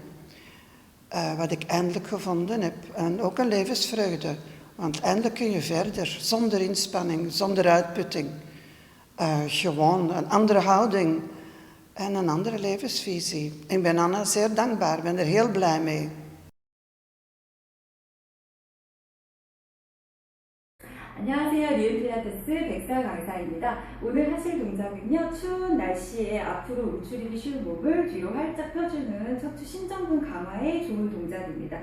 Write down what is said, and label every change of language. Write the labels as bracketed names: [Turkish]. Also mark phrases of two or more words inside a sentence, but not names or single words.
[Dutch] Wat ik eindelijk gevonden heb. En ook een levensvreugde. Want eindelijk kun je verder, zonder inspanning, zonder uitputting. Gewoon een andere houding. En een andere levensvisie. Ik ben Anna zeer dankbaar, ben er heel blij mee. [Korean] 안녕하세요. 리은 필라테스 백설 강사입니다. 오늘 하실 동작은요. 추운 날씨에 앞으로 움츠리기 쉬운 몸을 뒤로 활짝 펴주는 척추 신전근 강화에 좋은 동작입니다.